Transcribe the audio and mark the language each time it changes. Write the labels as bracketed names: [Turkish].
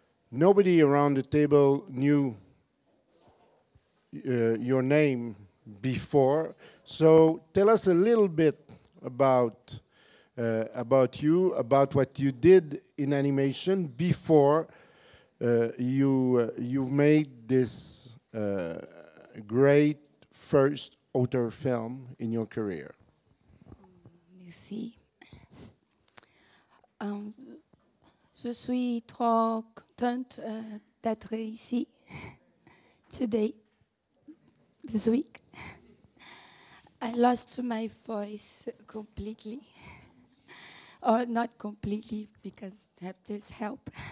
[English] Nobody around the table knew your name before, so tell us a little bit about you, about what you did in animation before you made this great first auteur film in your career. [French] Merci. Je suis trop contente d'être ici [English] today, this week. I lost my voice completely, or not completely because I have this help.